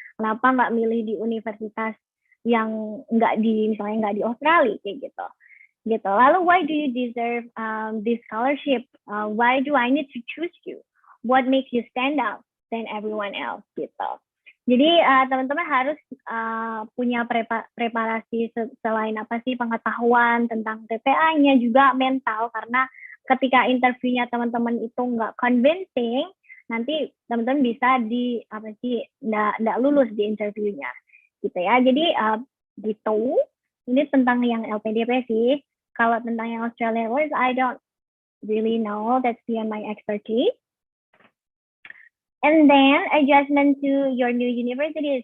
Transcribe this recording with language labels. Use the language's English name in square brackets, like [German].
[Indonesian] Kenapa nggak milih di universitas yang misalnya nggak di Australia kayak gitu. Lalu [English] why do you deserve this scholarship? Why do I need to choose you? What makes you stand out than everyone else [Indonesian] gitu. Jadi teman-teman harus punya preparasi selain apa sih pengetahuan tentang TPA-nya, juga mental, karena ketika interviewnya teman-teman itu nggak convincing, nanti teman-teman bisa nggak lulus di interviewnya gitu ya. Jadi gitu. Ini tentang yang LPDP sih. Kalau tentang yang [English] Australian words, I don't really know. That's beyond my expertise. And then adjustment to your new university.